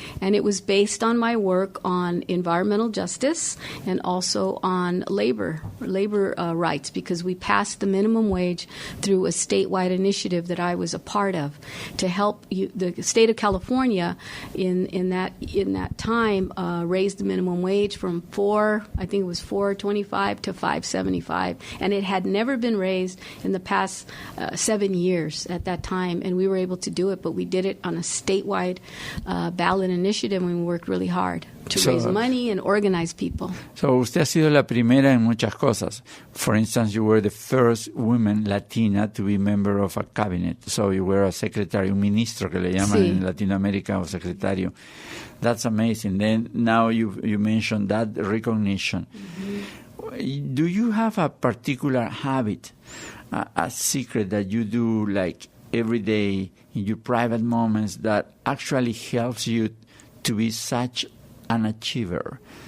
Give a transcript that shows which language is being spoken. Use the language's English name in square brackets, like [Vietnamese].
[English] And it was based on my work on environmental justice and also on labor rights, because we passed the minimum wage through a statewide initiative that I was a part of to help the state of California in that time raised the minimum wage from $4.25 to $5.75, and it had never been raised in the past 7 years at that time, and we were able to do it, but we did it on a statewide ballot initiative, and we worked really hard to raise money and organize people. [Spanish] So usted ha sido la primera en muchas cosas. [English] For instance, you were the first woman Latina to be member of a cabinet. So you were a secretary, [Spanish] un ministro que le llaman en Latinoamérica, o secretario. [English] That's amazing. Then now you mentioned that recognition. Mm-hmm. Do you have a particular habit, a secret that you do like every day in your private moments that actually helps you to be such an achiever?